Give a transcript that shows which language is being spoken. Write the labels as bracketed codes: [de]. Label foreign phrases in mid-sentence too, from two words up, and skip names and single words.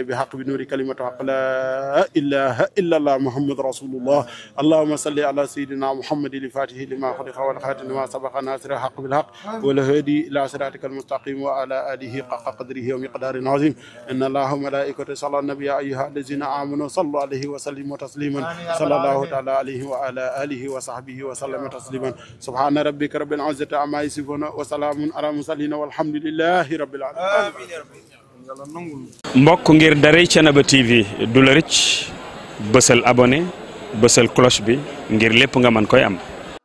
[ar] بحق بنور كلمة حق لا إله إلا الله محمد رسول الله اللهم صل على سيدنا محمد لفاته لما خلق والخاتم لما سبق ناصر الحق بالحق والهادي إلى صراطك المستقيم وعلى آله حق قدره ومقدار عظيم إن الله وملائكته صلى النبي أيها الذين آمنوا صلوا عليه وسلموا تسليما صلى الله تعالى عليه وعلى آله وصحبه وسلم تسليما سبحان ربك رب العزة عما يصفون وسلام على المرسلين والحمد لله رب العالمين [wo] mbokk ngir daray Thiénaba TV du la rëcc bësal abonné bësal cloche bi ngir lépp nga mën koy am